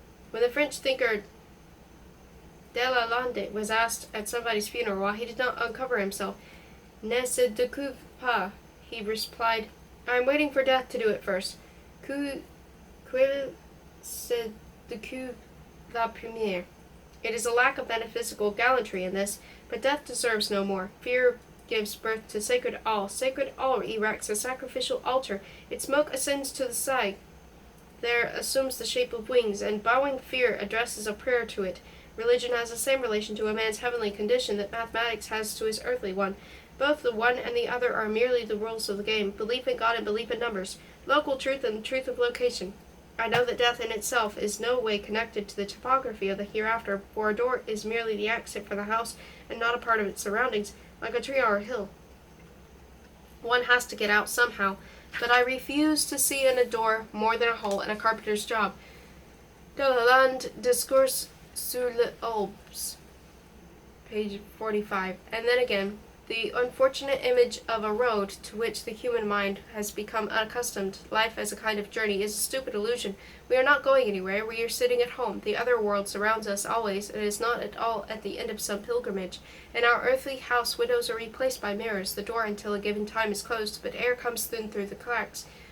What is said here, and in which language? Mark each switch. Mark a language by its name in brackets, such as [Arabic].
[English] When the French thinker Delalande was asked at somebody's funeral why he did not uncover himself, [French] "Ne se découvre pas," [English] he replied, "I am waiting for death to do it first. [French] Qu'il se découvre la première." [English] It is a lack of metaphysical gallantry in this, but death deserves no more. Fear gives birth to sacred awe. Sacred awe erects a sacrificial altar. Its smoke ascends to the sky. There assumes the shape of wings, and bowing fear addresses a prayer to it. Religion has the same relation to a man's heavenly condition that mathematics has to his earthly one. Both the one and the other are merely the rules of the game, belief in God and belief in numbers, local truth and the truth of location. I know that death in itself is no way connected to the topography of the hereafter, for a door is merely the exit for the house and not a part of its surroundings, like a tree or a hill. One has to get out somehow, but I refuse to see in a door more than a hole in a carpenter's job. Delalande Discours sur les Alpes, page 45. And then again, the unfortunate image of a road to which the human mind has become accustomed, life as a kind of journey, is a stupid illusion. We are not going anywhere, we are sitting at home. The other world surrounds us always, and is not at all at the end of some pilgrimage. In our earthly house, windows are replaced by mirrors, the door until a given time is closed, but air comes in through the cracks.